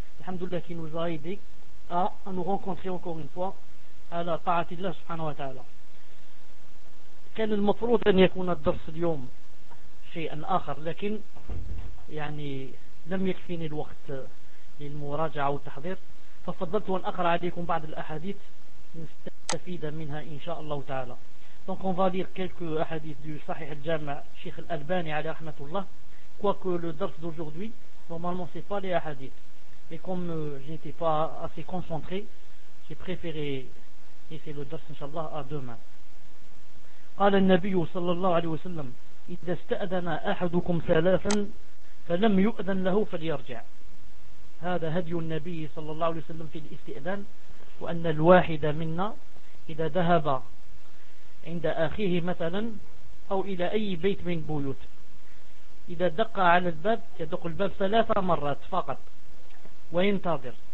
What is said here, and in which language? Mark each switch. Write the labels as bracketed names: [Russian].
[French] Alhamdulillah qui nous a aidé à nous rencontrer encore une fois à la ta'ati Allah subhanahu wa ta'ala. [Arabic] كان المفروض ان يكون الدرس اليوم شيئا اخر، لكن يعني لم يكفيني الوقت للمراجعة والتحضير، ففضلت أن أقرأ عليكم بعض الأحاديث نستفيد منها إن شاء الله تعالى. [French] Donc on va lire quelques hadiths du Sahih al-Jami' Sheikh al-Albani [Arabic] عليه رحمة الله. [French] Quoique le درس d'aujourd'hui normalement c'est pas les hadiths. Et comme je n'étais pas assez concentré, j'ai préféré laisser le درس إن شاء الله à demain. [Arabic] قال النبي صلى الله عليه وسلم إذا استأذن أحدكم ثلاثا فلم يؤذن له فليرجع. هذا هدي النبي صلى الله عليه وسلم في الاستئذان، وأن الواحد منا إذا ذهب عند أخيه مثلا أو إلى أي بيت من بيوت، إذا دق على الباب يدق الباب ثلاث مرات فقط وينتظر.